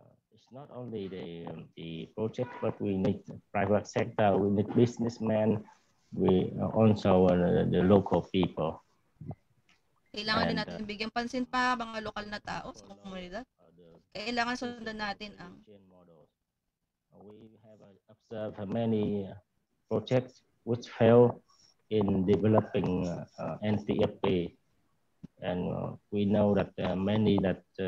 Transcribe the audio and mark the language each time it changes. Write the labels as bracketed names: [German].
[English] It's not only the project, but we need private sector, we need businessmen, we also the local people. [Filipino] Kailangan din natin bigyan pansin pa mga lokal na tao sa komunidad. Kailangan sundan natin ang [English] we have observed many projects which fail in developing NTFP, and we know that many that